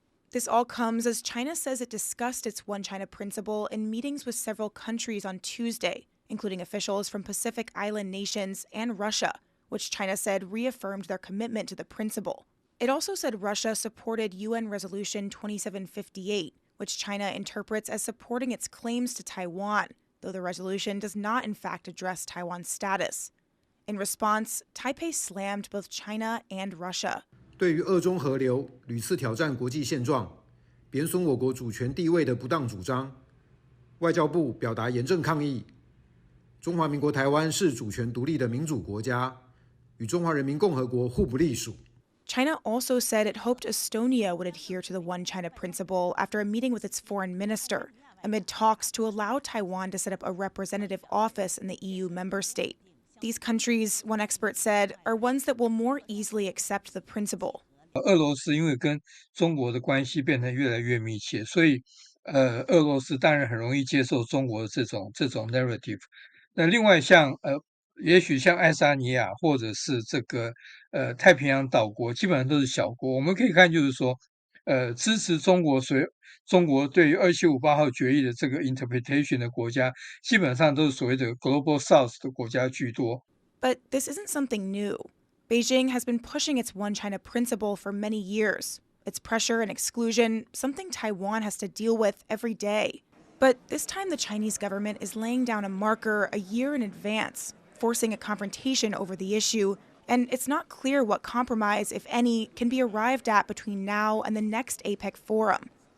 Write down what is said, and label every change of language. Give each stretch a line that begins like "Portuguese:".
English: This all comes as China says it discussed its One China principle in meetings with several countries on Tuesday, including officials from Pacific Island nations and Russia, which China said reaffirmed their commitment to the principle. It also said Russia supported UN Resolution 2758, which China interprets as supporting its claims to Taiwan, though the resolution does not in fact address Taiwan's status. In response, Taipei slammed both China and Russia.
Chinese: 对于俄中合流屡次挑战国际现状、贬损我国主权地位的不当主张，外交部表达严正抗议。中华民国台湾是主权独立的民主国家，与中华人民共和国互不隶属。
English: China also said it hoped Estonia would adhere to the One China principle after a meeting with its foreign minister, amid talks to allow Taiwan to set up a representative office in the EU member state. These countries, one expert said, are ones that will more easily accept the principle.
Chinese: 俄罗斯因为跟中国的关系变得越来越密切，所以俄罗斯当然很容易接受中国的这种 narrative。那另外像也许像爱沙尼亚或者是这个太平洋岛国，基本上都是小国。我们可以看就是说，支持中国对于2758号决议的这个 interpretation 的国家，基本上都是所谓的 Global South 的国家居多。
English: But this isn't something new. Beijing has been pushing its One China principle for many years. Its pressure and exclusion, something Taiwan has to deal with every day. But this time the Chinese government is laying down a marker a year in advance, forcing a confrontation over the issue. And it's not clear what compromise, if any, can be arrived at between now and the next APEC forum.